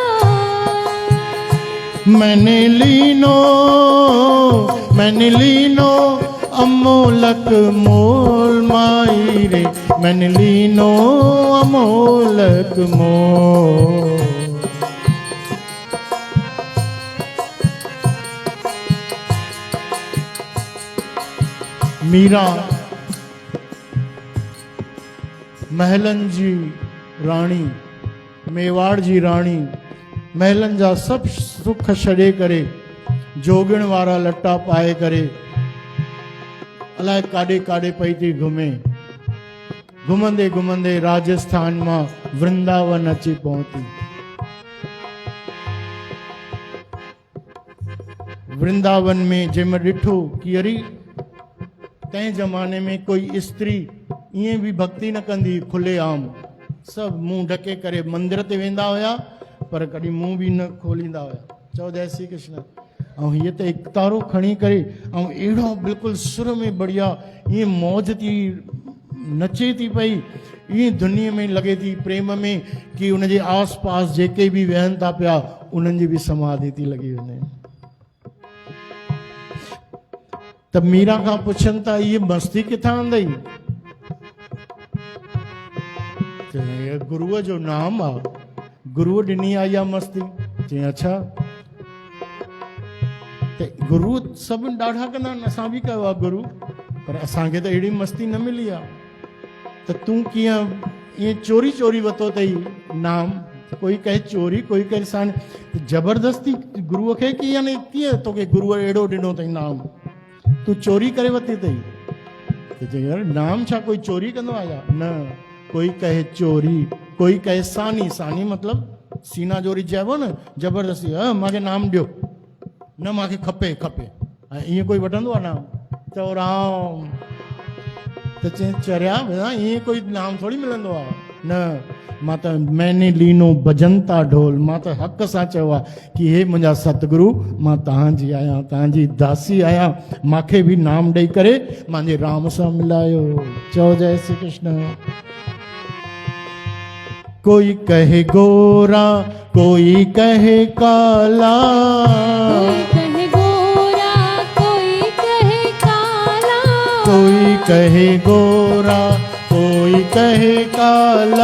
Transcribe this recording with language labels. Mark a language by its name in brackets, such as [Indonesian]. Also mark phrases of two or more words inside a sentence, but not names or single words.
[Hindi] मैंने लीनो अमोलक मोल माई रे, मैंने लीनो अमोलक मोल। [Sindhi] मीरा महलन जी राणी, मेवाड़ जी राणी, महलन जा सब सुख छॾे करे, जोगण वारा लटा पाए करे, अलाए काॾे काॾे पई थी घुमे। घुमंदे घुमंदे राजस्थान मां वृंदावन अची पहुती। वृंदावन में जंहिंमहिल ॾिठो कि अरे तंहिं ज़माने में कोई स्त्री ईअं बि भक्ति न कंदी, खुले आम सभु मुंहुं ढके करे मंदिर ते वेंदा हुया, पर कॾहिं मुंहुं बि न खोलींदा हुया। चओ जय श्री कृष्ण। ऐं हीअ त इकतारो खणी करे ऐं अहिड़ो बिल्कुलु सुर में बढ़िया ईअं मौज थी नचे थी पई, ईअं दुनिया में लॻे थी प्रेम में कि उनजे आस पास जेके बि वेहनि था पिया उन्हनि जी बि समाधि थी लॻी वञे। त मीरा खां पुछनि था इहे मस्ती किथां अंदई? गुरुअ जो नाम आहे, गुरुअ ॾिनी आहे इहा मस्ती। चई अच्छा, त गुरु सभु ॾाढा कंदा आहिनि, असां बि कयो आहे गुरु, पर असांखे त अहिड़ी मस्ती न मिली आहे। त तूं कीअं ईअं चोरी चोरी वरितो अथई नाम? [Hindi] कोई कहे चोरी, कोई कहे साण [Sindhi] ज़बरदस्ती गुरुअ खे की यानी कीअं तोखे गुरुअ अहिड़ो ॾिनो अथई नाम, तूं चोरी करे वरिती अथई? त चई यार नाम छा कोई चोरी कंदो आहे छा? न, [Hindi] कोई कहे चोरी, कोई कहे सानी। [Sindhi] सानी मतिलबु सीना जोरी चइबो न, ज़बरदस्ती मूंखे नाम ॾियो, न मूंखे खपे खपे। ऐं ईअं कोई वठंदो आहे नाम? चओ राम। त चई चरिया भेण ईअं कोई नाम थोरी मिलंदो आहे। न, मां त [Hindi] मैंने लीनो बजंता ढोल, [Sindhi] मां त हक़ सां चयो आहे कि हे मुंहिंजा सतगुरु, मां तव्हांजी आहियां, तव्हांजी दासी आहियां, मूंखे बि नाम ॾेई करे मुंहिंजे राम सां मिलायो। चओ जय श्री कृष्ण। [Hindi] कोई कहे गोरा, कोई कहे काला, कोई कहे गोरा, कोई कहे काला। कोई कहे गोरा, कोई कहे काला।